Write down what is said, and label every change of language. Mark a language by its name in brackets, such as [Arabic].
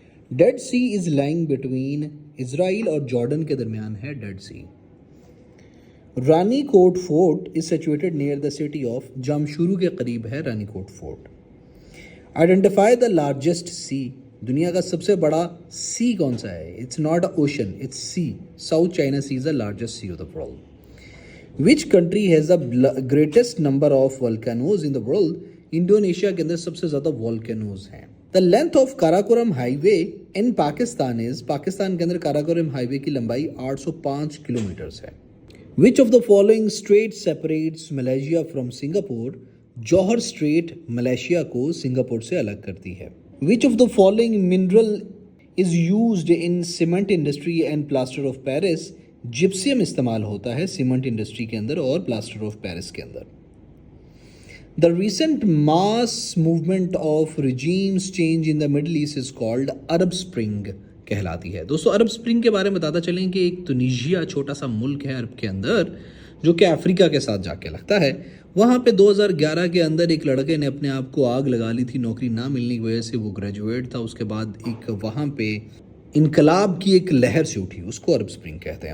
[English] dead sea is lying between Israel [Urdu] और Jordan के दरमियान है dead C. [English] Rani Kot fort is situated near the city of Jamshoro [Urdu] کے قریب ہے رانی کوٹ فورٹ. [English] Identify the largest sea. [Urdu] دنیا کا سب سے بڑا سی کون سا ہے؟ [English] It's not a ocean, it's sea. South China Sea is the largest sea of the world. Which country has the greatest number of volcanoes in the world? [Urdu] Indonesia کے اندر سب سے زیادہ والکینوز ہیں. [English] the length of Karakoram highway in Pakistan is, [Urdu] پاکستان کے اندر کاراکورم high وے کی لمبائی 805 kilometres ہے. [English] Which of the following strait separates Malaysia from Singapore? [Urdu] Johar street Malaysia کو Singapore سے الگ کرتی ہے. [English] Which of the following mineral is used in cement industry and plaster of Paris? [Urdu] جپسیم استعمال ہوتا ہے سیمنٹ انڈسٹری کے اندر [English] اور plaster of Paris کے اندر. The recent mass movement of regimes change in the Middle East is called Arab Spring [Urdu] کہلاتی ہے. دوستو عرب spring کے بارے میں بتاتا چلیں کہ ایک تنیجیا چھوٹا سا ملک ہے عرب کے اندر جو کہ افریقہ کے ساتھ جا کے لگتا ہے. وہاں پہ 2011 کے اندر ایک لڑکے نے اپنے آپ کو آگ لگا لی تھی نوکری نہ ملنے کی وجہ سے. وہ گریجویٹ تھا. اس کے بعد ایک وہاں پہ انقلاب کی ایک لہر سے اٹھی، اس کو عرب اسپرنگ کہتے ہیں.